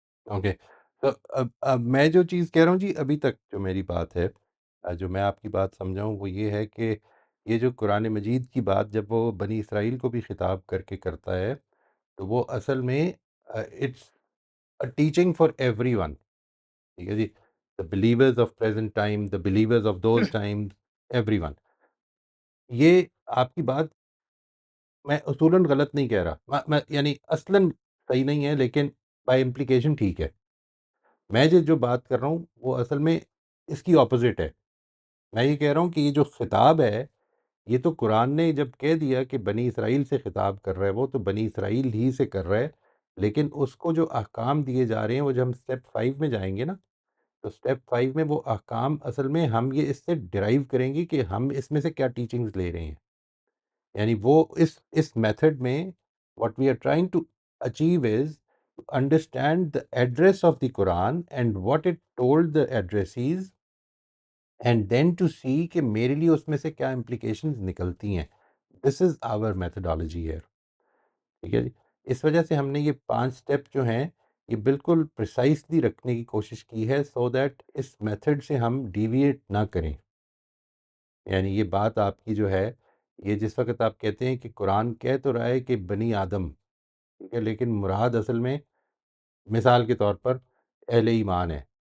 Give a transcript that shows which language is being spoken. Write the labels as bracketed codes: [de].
[ur] Okay تو اب میں جو چیز کہہ رہا ہوں جی، ابھی تک جو میری بات ہے، جو میں آپ کی بات سمجھاؤں وہ یہ ہے کہ یہ جو قرآن مجید کی بات جب وہ بنی اسرائیل کو بھی خطاب کر کے کرتا ہے تو وہ اصل میں [en] It's a teaching for everyone. [ur] ٹھیک ہے جی، [en] The believers of present time, the believers of those time, everyone. [ur] یہ آپ کی بات میں اصولاً غلط نہیں کہہ رہا، یعنی اصلاً صحیح نہیں ہے لیکن [en] by implication [ur] ٹھیک ہے. میں جو بات کر رہا ہوں وہ اصل میں اس کی اپوزٹ ہے. میں یہ کہہ رہا ہوں کہ یہ جو خطاب ہے یہ تو قرآن نے جب کہہ دیا کہ بنی اسرائیل سے خطاب کر رہا ہے وہ تو بنی اسرائیل ہی سے کر رہا ہے، لیکن اس کو جو احکام دیے جا رہے ہیں وہ جب ہم اسٹیپ 5 میں جائیں گے نا تو اسٹیپ 5 میں وہ احکام اصل میں ہم یہ اس سے ڈرائیو کریں گے کہ ہم اس میں سے کیا ٹیچنگز لے رہے ہیں. یعنی وہ اس میتھڈ میں [en] what we are trying to achieve is understand the address of the Quran and what it told the addressees and then to see [ur] کہ میرے لیے اس میں سے کیا implications نکلتی ہیں. [en] This is our methodology here. [ur] ٹھیک ہے جی، اس وجہ سے ہم نے یہ 5 سٹیپ جو ہیں یہ بالکل پریسائسلی رکھنے کی کوشش کی ہے [en] so that [ur] اس میتھڈ سے ہم ڈیویٹ نہ کریں. یعنی یہ بات آپ کی جو ہے یہ جس وقت آپ کہتے ہیں کہ قرآن کہہ تو رہا ہے کہ بنی آدم، ٹھیک ہے، لیکن مراد اصل میں مثال کے طور پر اہل ایمان ہے.